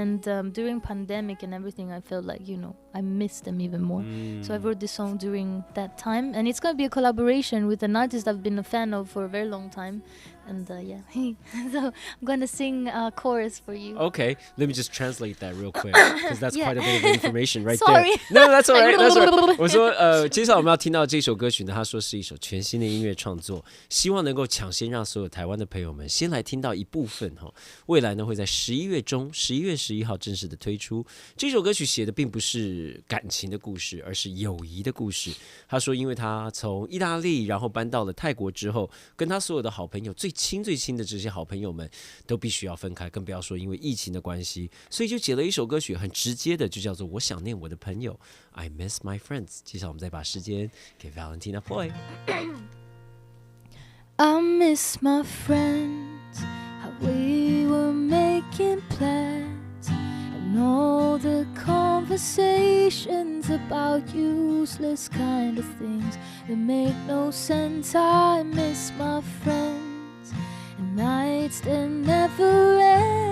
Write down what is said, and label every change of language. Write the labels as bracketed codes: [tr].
[en] And during pandemic and everything, I felt like I miss them even more. So I wrote this song during that time, and it's gonna be a collaboration with an artist I've been a fan of for a very long time. And yeah, so I'm gonna sing a chorus for you. Okay, let me just translate that real quick because that's quite a bit of information right Sorry. there. No, that's all right. That's all right. [zh] 我说接下来我们要听到这首歌曲呢，他说是一首全新的音乐创作，希望能够抢先让所有台湾的朋友们先来听到一部分哈。未来呢会在11月中，11月11号正式的推出。这首歌曲写的并不是感情的故事，而是友谊的故事。他说，因为他从意大利然后搬到了泰国之后，跟他所有的好朋友最亲的这些好朋友们都必须要分开，更不要说因为疫情的关系，所以就写了一首歌曲，很直接的，就叫做我想念我的朋友 I miss my friends。接下来我们再把时间给 Valentina Ploy。 [en] I miss my friends, how we were making plans, and all the conversations about useless kind of things that make no sense. I miss my friends, and nights that never end.